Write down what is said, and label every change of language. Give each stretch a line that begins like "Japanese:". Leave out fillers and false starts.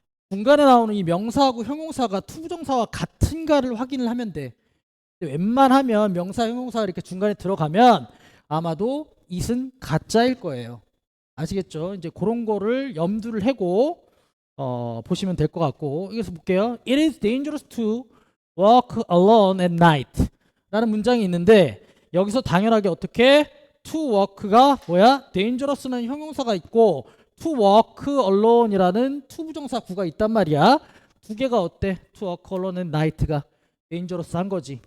Korean: 중간에 나오는 이 명사하고 형용사가 투부정사와 같은가를 확인을 하면 돼. 웬만하면 명사, 형용사가 이렇게 중간에 들어가면 아마도 it은 가짜일 거예요. 아시겠죠? 이제 그런 거를 염두를 해고 보시면 될 것 같고, 여기서 볼게요.
English: It is dangerous to walk alone at night
Korean: 라는 문장이 있는데 여기서 당연하게 어떻게 to walk가 뭐야? dangerous는 형용사가 있고
English: to walk alone
Korean: 이라는 투부정사 구가 있단 말이야. 두 개가 어때?
English: to walk alone at night
Korean: 가 dangerous 한 거지.